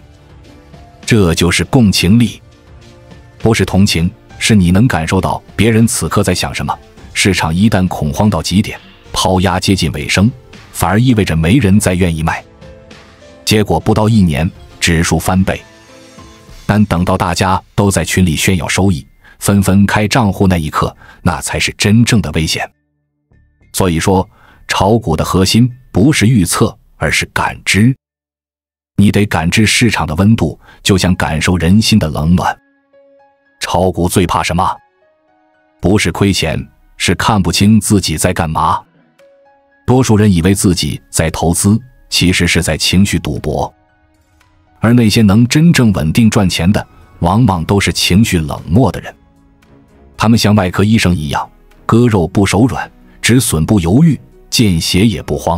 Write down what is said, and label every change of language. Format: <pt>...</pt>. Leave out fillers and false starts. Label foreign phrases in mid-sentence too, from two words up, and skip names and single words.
<zh>這就是共情力，不是同情，是你能感受到別人此刻在想什麼。市场一旦恐慌到極點，拋壓接近尾聲，反而意味着沒人再願意賣。結果不到1年，指數翻倍。但等到大家都在群裡炫耀收益，紛紛開賬戶那一刻，那才是真正的危險。所以說，炒股的核心不是預測，而是感知。你得感知市場的溫度，就像感受人心的冷暖。炒股最怕什麼？不是虧錢，是看不清自己在幹嘛。多數人以為自己在投資，其實是在情緒賭博。而那些能真正穩定賺錢的，往往都是情緒冷漠的人。他們像外科醫生一樣，割肉不手軟，止損不猶豫，見血也不慌。</zh>